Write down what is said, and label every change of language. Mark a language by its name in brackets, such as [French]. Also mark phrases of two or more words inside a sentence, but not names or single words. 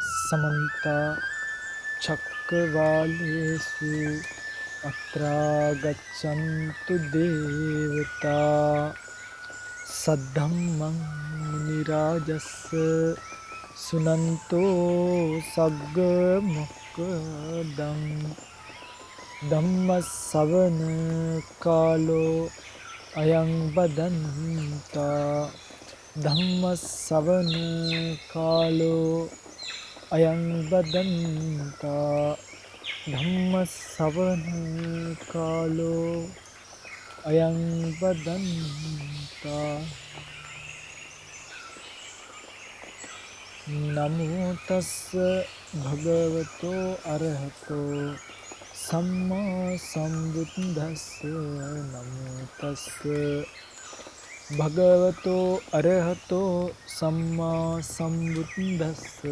[Pali] समन्त चक्रवालेषु अत्रा गच्छन्तु देवता सद्धम्मं मुनिराजस्स सुनन्तो सग्ग मोक्खदं ධම්මස්සවන කාලෝ අයං බදන්තා ධම්මස්සවන කාලෝ අයං බදන්තා ධම්මස්සවන කාලෝ අයං බදන්තා නමෝ තස්ස භගවතෝ අරහතෝ සම්මා සම්බුද්දස්ස නමෝ තස්ස භගවතෝ අරහතෝ සම්මා සම්බුද්දස්ස